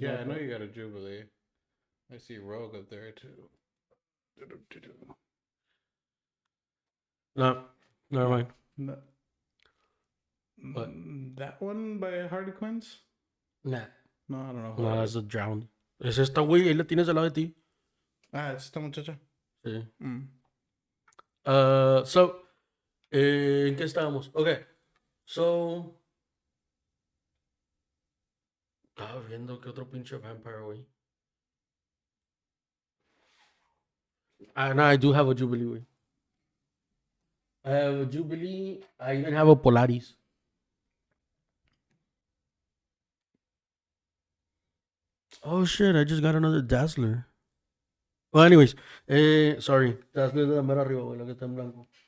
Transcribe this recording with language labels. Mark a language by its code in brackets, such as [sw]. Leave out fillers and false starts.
[en] Yeah, I know there. you got a Jubilee. I see Rogue up there too. No, never mind. No. What? That one by Harley Quinns? Nah. No, I don't know. No, that's a drowned. [es] Es esta, güey. Ahí la tienes al lado de ti. [en] Ah, it's esta muchacha. [es] Sí. Mm. So, ¿en qué estábamos? Okay. So, estaba viendo que otro pinche vampire, güey. [en] No, I do have a Jubilee, güey. I have a Jubilee. I even have a Polaris. Oh shit, I just got another Dazzler. Well, anyways, sorry. [es] Dazzler es de la mera arriba, güey, la que está en blanco.